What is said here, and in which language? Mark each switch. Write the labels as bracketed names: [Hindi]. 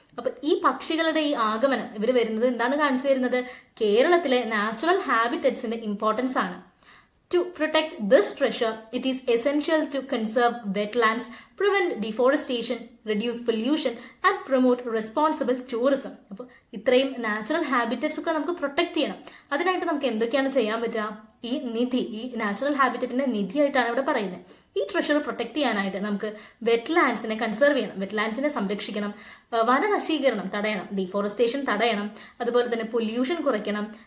[Malayalam] അപ്പൊ ഈ പക്ഷികളുടെ ഈ ആഗമനം ഇവർ വരുന്നത് എന്താണ് കാണിച്ചു തരുന്നത്? കേരളത്തിലെ നാച്ചുറൽ ഹാബിറ്ററ്റ്സിന്റെ ഇമ്പോർട്ടൻസ് ആണ്. [English] To protect this treasure, it is essential to conserve wetlands, prevent deforestation, reduce pollution and promote responsible tourism. [Malayalam] അപ്പോൾ ഇത്രയും നാച്ചുറൽ ഹാബിറ്ററ്റ്സ് ഒക്കെ നമുക്ക് പ്രൊട്ടക്ട് ചെയ്യണം. അതിനായിട്ട് നമുക്ക് എന്തൊക്കെയാണ് ചെയ്യാൻ പറ്റുക? ഈ നിധി, ഈ നാച്ചുറൽ ഹാബിറ്ററ്റിന്റെ നിധിയായിട്ടാണ് ഇവിടെ പറയുന്നത്. ഈ ട്രഷർ പ്രൊട്ടക്ട് ചെയ്യാനായിട്ട് നമുക്ക് വെറ്റ്ലാൻഡ്സിനെ കൺസർവ് ചെയ്യണം, വെറ്റ്ലാൻഡ്സിനെ സംരക്ഷിക്കണം, വനനശീകരണം തടയണം, ഡീഫോറസ്റ്റേഷൻ തടയണം, അതുപോലെ തന്നെ പൊല്യൂഷൻ കുറയ്ക്കണം.